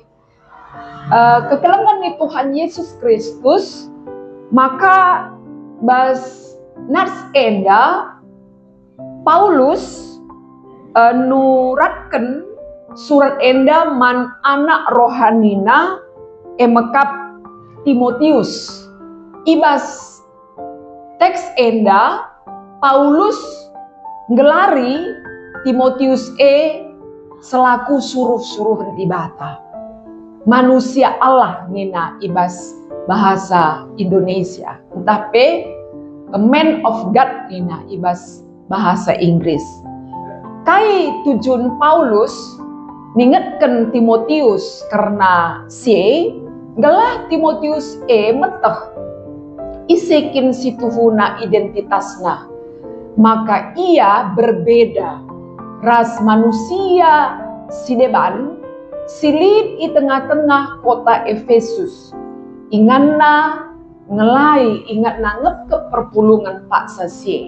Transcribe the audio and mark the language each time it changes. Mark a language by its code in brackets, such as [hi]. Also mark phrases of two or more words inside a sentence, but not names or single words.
[btx] Kekelengan ni Tuhan Yesus Kristus maka bas nars enda Paulus nuratkan surat enda man anak rohanina emakap Timotius. Ibas teks enda Paulus ngelari Timotius selaku suruh-suruh di bata. [id] Manusia Allah [btx] nina ibas bahasa Indonesia. Tapi [en] a man of God [btx] nina ibas bahasa Inggris. Kai tujuan Paulus ningetkan Timotius karena gelah Timotius meteh isekin situhuna identitasna, maka ia berbeda ras manusia sideban silid [id] di tengah-tengah kota Efesus [btx] inganna ngelai ingatna ngep perpulungan Pak Sasye.